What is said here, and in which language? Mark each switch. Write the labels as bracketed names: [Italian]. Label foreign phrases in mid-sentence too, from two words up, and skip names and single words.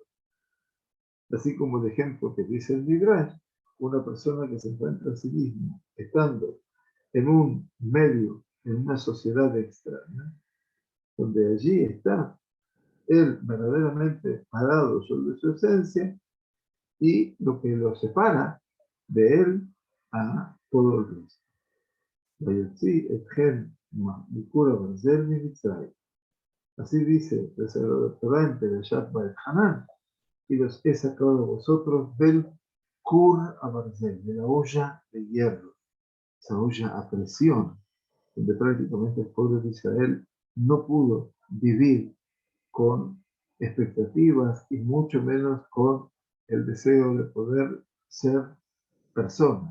[Spanish] Así como el ejemplo que dice el Midrash, una persona que se encuentra a sí mismo estando en un medio, en una sociedad extraña, donde allí está él verdaderamente parado sobre su esencia y lo que lo separa de él a todo el resto. [Hebrew] ויוציא אתכם מכור הברזל ממצרים. [Spanish] Así dice el Sagrado Torah en Perashat Baet Hanan, y los he sacado de vosotros del [Hebrew] כור הברזל, [Spanish] de la olla de hierro, esa olla a presión, donde prácticamente el pueblo de Israel no pudo vivir con expectativas y mucho menos con el deseo de poder ser personas.